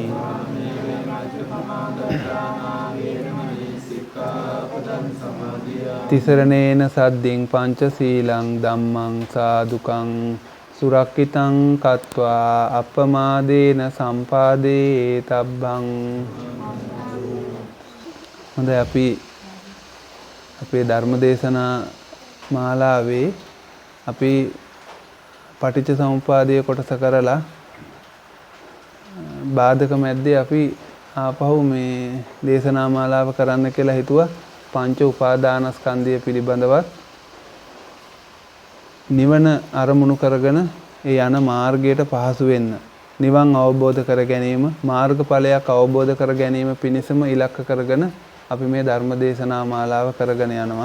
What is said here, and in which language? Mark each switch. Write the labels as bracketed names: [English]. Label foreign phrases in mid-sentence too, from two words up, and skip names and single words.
[Pali] ติสรเนนะสัดดิงปัญจสีลังธัมมังสาธุกังสุรักขิตังคัตวาอัปปมาเดนะสัมปาเดตับบัง [Sinhala] හොඳයි අපි අපේ ධර්ම දේශනා මාලාවේ අපි පටිච්ච සමුප්පාදයේ කොටස කරලා බාධක මැද්දේ අපි ආපහු මේ දේශනා මාලාව කරන්න කියලා හිතුවා පංච උපාදානස්කන්ධය පිළිබඳවත් නිවන අරමුණු කරගෙන ඒ යන මාර්ගයට පහසු වෙන්න නිවන් අවබෝධ කර ගැනීම මාර්ගඵලයක් අවබෝධ කර ගැනීම පිණිසම ඉලක්ක කරගෙන අපි මේ ධර්ම දේශනා මාලාව කරගෙන යනවා.